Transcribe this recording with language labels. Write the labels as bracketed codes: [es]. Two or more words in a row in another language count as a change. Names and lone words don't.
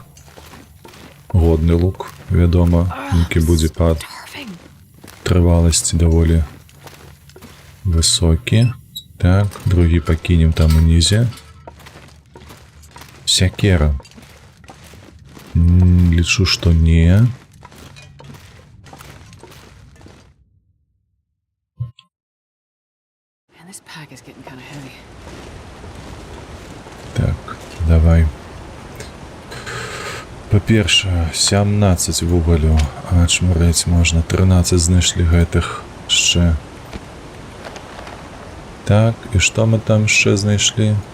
[be] Годны лук, вядома, які будзе па [en] Starving. [be] трываласці даволі высокі. Так, другі пакінем там унізе. Сякера. Лічу, што не. [en] Man, this pack is getting kind of heavy. [be] Так, давай. Па-першае, 17 вугалю. А чмарэць можна. 13 знайшлі гэтых яшчэ. Так, і што мы там яшчэ знайшлі?